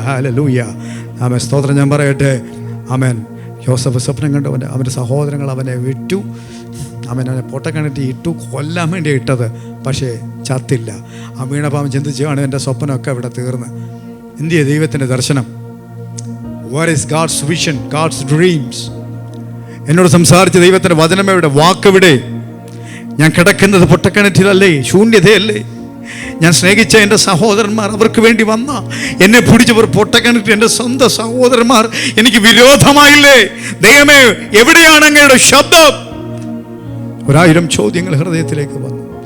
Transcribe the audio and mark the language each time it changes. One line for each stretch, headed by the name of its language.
Malayalam: Hallelujah. ആമേൻ സ്തോത്രം. ഞാൻ പറയട്ടെ, ആമേൻ. യോസഫ് സ്വപ്നം കണ്ടു. അവൻ്റെ സഹോദരങ്ങൾ അവനെ വിറ്റു. അവനെ പൊട്ടക്കിണറ്റി ഇട്ടു, കൊല്ലാൻ വേണ്ടി ഇട്ടത്. പക്ഷേ ചത്തില്ല. ആ വീണപ്പം ചിന്തിച്ചാണ്, എൻ്റെ സ്വപ്നമൊക്കെ ഇവിടെ തീർന്ന്. എന്തിയ ദൈവത്തിൻ്റെ ദർശനം?
English: What is God's vision, God's dreams?
Malayalam: എന്നോട് സംസാരിച്ച ദൈവത്തിൻ്റെ വചനം എവിടെ? വാക്കെവിടെ? ഞാൻ കിടക്കുന്നത് പൊട്ടക്കിണറ്റിലല്ലേ? ശൂന്യതയല്ലേ? ഞാൻ സ്നേഹിച്ച എൻ്റെ സഹോദരന്മാർ, അവർക്ക് വേണ്ടി വന്ന എന്നെ പിടിച്ചവർ പൊട്ടക്കിണറ്റിൽ, എൻ്റെ സ്വന്തം സഹോദരന്മാർ എനിക്ക് വിരോധമായില്ലേ? ദൈവമേ, എവിടെയാണ് അങ്ങയുടെ ശബ്ദം? 1000 ചോദ്യങ്ങൾ ഹൃദയത്തിലേക്ക് വന്നു.